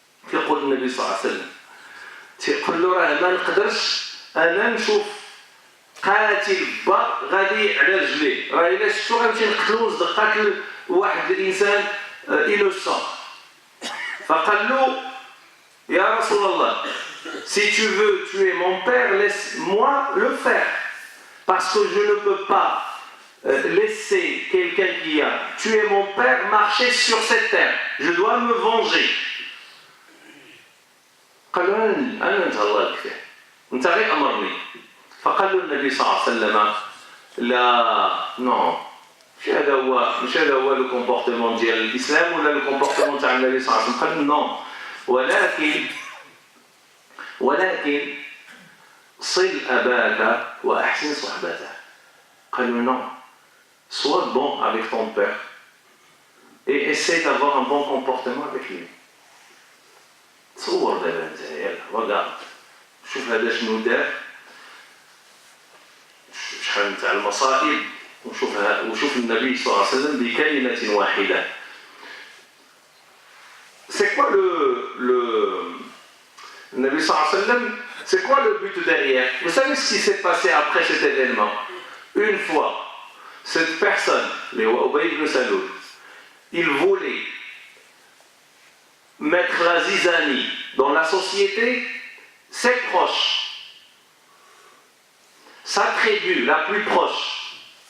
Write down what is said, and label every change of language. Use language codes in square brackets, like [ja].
[ar] كيقول النبي صلى الله عليه وسلم تيقول له راه ما نقدرش انا نشوف قاتل با غادي على رجليه راه الا شفتو غنمشي نقتلو نصدق قاتل واحد الانسان انوسون فقال له يا رسول الله [fr] si tu veux tuer mon père, laisse-moi le faire. Parce que je ne peux pas laisser quelqu'un qui a tué mon père marcher sur cette terre. Je dois me venger. [ar] قال له أنا أنت الله يكفي. أنت غير أمرني. فقال له النبي صلى الله عليه وسلم لا non. مش هذا هو [fr] le comportement [ar] ديال الإسلام ولا le comportement تاع النبي صلى الله عليه وسلم. قال non. ولكن ولكن صل أباك وأحسن صحبته. قالوا [fr] non, sois bon avec ton père et essaie d'avoir un bon comportement avec lui. [ar] تصور دابا انت يلا regarde شوف هذا شنو دار، شحال نتاع المصائب، وشوف النبي صلى الله عليه وسلم بكلمة واحدة. [fr] C'est quoi le Nabi sallallahu alayhi wa sallam, c'est quoi le but derrière? Vous savez ce qui s'est passé après cet événement? Une fois, cette personne, les Ubay ibn Salul, il voulait mettre la zizanie dans la société, ses proches, sa tribu la plus proche.